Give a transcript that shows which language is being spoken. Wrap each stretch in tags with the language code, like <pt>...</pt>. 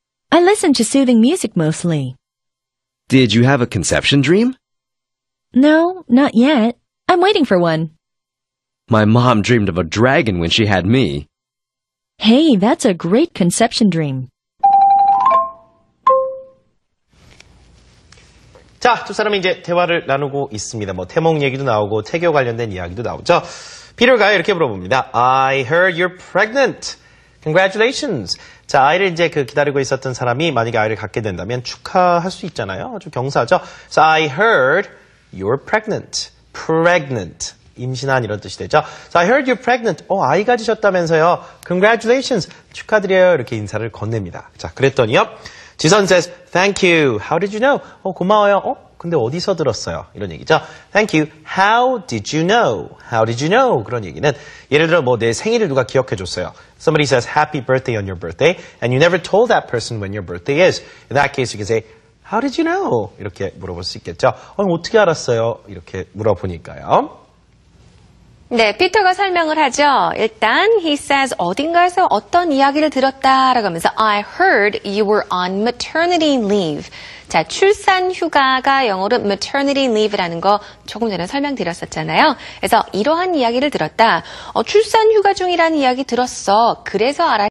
<en>I listen to soothing music mostly. Did you have a conception dream? No, not yet. I'm waiting for one. My mom dreamed of a dragon when she had me. Hey, that's a great conception dream.</en> <ko>자, 두 사람이 이제 대화를 나누고 있습니다. 뭐 태몽 얘기도 나오고 태교 관련된 이야기도 나오죠. 피터가 이렇게 물어봅니다.</ko> <en>I heard you're pregnant. Congratulations.</en> <ko>자, 아이를 이제 기다리고 있었던 사람이 만약에 아이를 갖게 된다면 축하할 수 있잖아요. 아주 경사죠.</ko> <en>So I heard you're pregnant.</en> <ko>Pregnant. 임신한 이런 뜻이 되죠.</ko> <en>So I heard you're pregnant.</en> <ko>아이 가지셨다면서요.</ko> <en>Congratulations.</en> <ko>축하드려요. 이렇게 인사를 건넵니다. 자, 그랬더니요.</ko> <en>지선 says, thank you. How did you know?</en> <ko>고마워요. 근데 어디서 들었어요? 이런 얘기죠.</ko> <en>Thank you. How did you know? How did you know?</en> <ko>그런 얘기는 예를 들어 내 생일을 누가 기억해 줬어요.</ko> <en>Somebody says happy birthday on your birthday and you never told that person when your birthday is. In that case you can say, how did you know?</en> <ko>이렇게 물어볼 수 있겠죠. 어떻게 알았어요? 이렇게 물어보니까요. 네, 피터가 설명을 하죠. 일단</ko> <en>he says</en> <ko>어딘가에서 어떤 이야기를 들었다라고 하면서</ko> <en>I heard you were on maternity leave.</en> <ko>자, 출산 휴가가 영어로 maternity leave라는 거 조금 전에 설명드렸었잖아요. 그래서 이러한 이야기를 들었다. 출산 휴가 중이라는 이야기 들었어. 그래서 알아.</ko>